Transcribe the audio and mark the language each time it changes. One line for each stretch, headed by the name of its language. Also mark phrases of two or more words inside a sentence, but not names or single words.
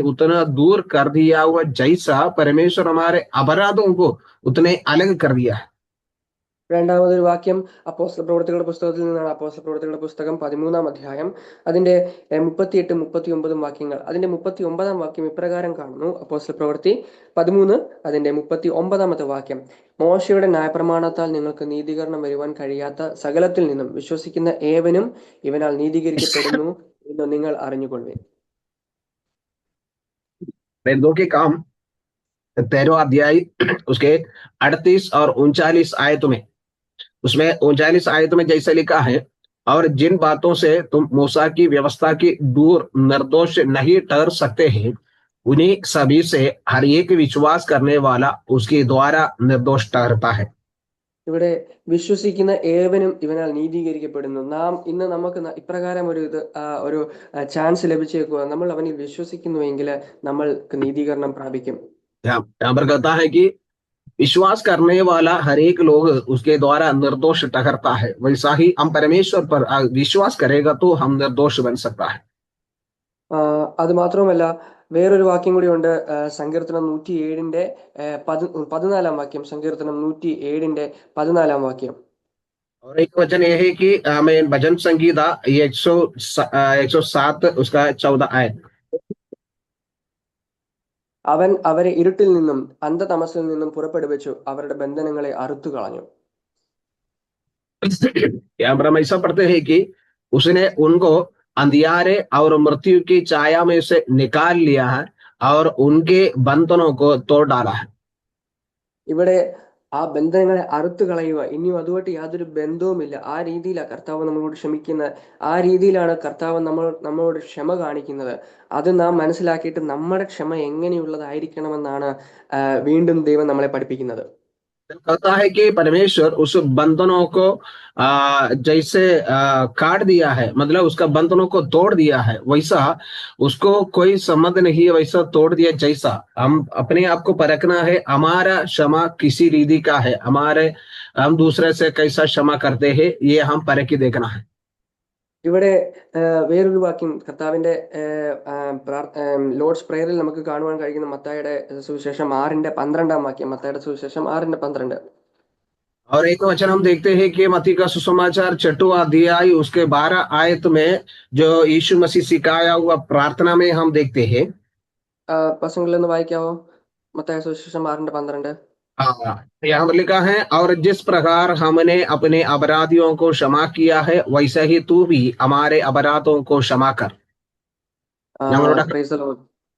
Hindi: उतना दूर कर दिया हुआ जैसा परमेश्वर हमारे अपराधों को उतने अलग कर दिया है.
Malayalam: രണ്ടാമതൊരു വാക്യം അപ്പോസ്തല പ്രവൃത്തികളുടെ പുസ്തകത്തിൽ നിന്നാണ്. അപ്പോസ്തല പ്രവൃത്തികളുടെ പുസ്തകം 13-ാം അധ്യായം അതിന്റെ 38-39 വാക്യങ്ങൾ. അതിന്റെ 39-ാം വാക്യം ഇപ്രകാരം കാണുന്നു. അപ്പോസ്തല പ്രവൃത്തി 13 അതിന്റെ 39-ാമത്തെ വാക്യം. മോശയുടെ ന്യായപ്രമാണത്താൽ നിങ്ങൾക്ക് നീതീകരണം വരുവാൻ കഴിയാത്ത സകലത്തിൽ നിന്നും വിശ്വസിക്കുന്ന ഏവനും ഇവനാൽ നീതീകരിക്കപ്പെടുന്നു എന്ന് നിങ്ങൾ അറിഞ്ഞുകൊള്ളുവിൻ.
Hindi: के काम 13वां अध्याय उसके 38 और 39 आयतों में, उसमें 39 आयतों में जैसे लिखा है, और जिन बातों से तुम मूसा की व्यवस्था की दूर निर्दोष नहीं ठहर सकते हैं उन्हीं सभी से हर एक विश्वास करने वाला उसके द्वारा निर्दोष ठहरता है.
Malayalam: ഇവിടെ വിശ്വസിക്കുന്ന ഏവനും ഇവനാൽ നീതീകരിക്കപ്പെടുന്നു. ഇന്ന് നമുക്ക് ഇപ്രകാരം ഒരു ചാൻസ് ലഭിച്ചേക്കുക. നമ്മൾ അവനിൽ വിശ്വസിക്കുന്നുവെങ്കിൽ നമ്മൾക്ക് നീതീകരണം പ്രാപിക്കും.
Hindi: यहाँ पर कहता है कि विश्वास करने वाला हर एक लोग उसके द्वारा निर्दोष ठहरता है. वैसा ही हम परमेश्वर पर विश्वास करेगा तो हम निर्दोष बन सकता है.
Malayalam: അത് മാത്രമല്ല വേറൊരു വാക്യം കൂടി ഉണ്ട്. സങ്കീർത്തനം 107:14 വാക്യം. സങ്കീർത്തനം 107:14 വാക്യം.
Hindi: और एक वचन यह है कि हमें भजन संगीता 107 उसका 14 आयत.
Malayalam: അവൻ അവരെ ഇരുട്ടിൽ നിന്നും അന്ധതമസിൽ നിന്നും പുറപ്പെടുവിച്ചു, അവരുടെ ബന്ധനങ്ങളെ അറുത്തു കളഞ്ഞു.
Hindi: यहाँ पर हम ऐसा पढ़ते हैं कि उसने उनको अंधियारे और मृत्यु की छाया में से निकाल लिया है और उनके बंधनों को तोड़ डाला है।
Malayalam: ഇവിടെ ആ ബന്ധനങ്ങളെ അറുത്ത് കളയുക, ഇനിയും അതുമായിട്ട് യാതൊരു ബന്ധവുമില്ല, ആ രീതിയിലാണ് കർത്താവ് നമ്മളോട് ക്ഷമിക്കുന്നത്, ആ രീതിയിലാണ് കർത്താവ് നമ്മളോട് ക്ഷമ കാണിക്കുന്നത്. അത് നാം മനസ്സിലാക്കിയിട്ട് നമ്മുടെ ക്ഷമ എങ്ങനെയുള്ളതായിരിക്കണമെന്നാണ് വീണ്ടും ദൈവം നമ്മളെ പഠിപ്പിക്കുന്നത്.
Hindi: कहता है कि परमेश्वर उस बंधनों को जैसे काट दिया है, मतलब उसका बंधनों को तोड़ दिया है, वैसा उसको कोई संबंध नहीं है, वैसा तोड़ दिया। जैसा हम अपने आप को परखना है, हमारा क्षमा किसी रीति का है, हमारे हम दूसरे से कैसा क्षमा करते हैं, ये हम परख के देखना है।
Malayalam: ഇവിടെ വേറൊരു വാക്യം കർത്താവിന്റെ ലോർഡ്സ് പ്രേയറിൽ നമുക്ക് കാണുവാൻ കഴിയുന്ന മത്തായിയുടെ സുവിശേഷം 6:12 വാക്യം. മത്തായിയുടെ സുവിശേഷം 6:12.
Hindi: और एक वचन हम देखते हैं कि मत्ती का सुसमाचार 6वां अध्याय उसके 12 आयत में जो यीशु मसीह सिखाया हुआ प्रार्थना में हम देखते हैं।
Malayalam: പസങ്ങളിലൊന്ന് വായിക്കാവോ? മത്തായിയുടെ സുവിശേഷം 6:12.
Hindi: हाँ, यहाँ पर लिखा है, और जिस प्रकार हमने अपने अपराधियों को क्षमा किया है, वैसे ही तू भी हमारे अपराधों को क्षमा कर।
Malayalam: ഞങ്ങളുടെ
English: praise the Lord.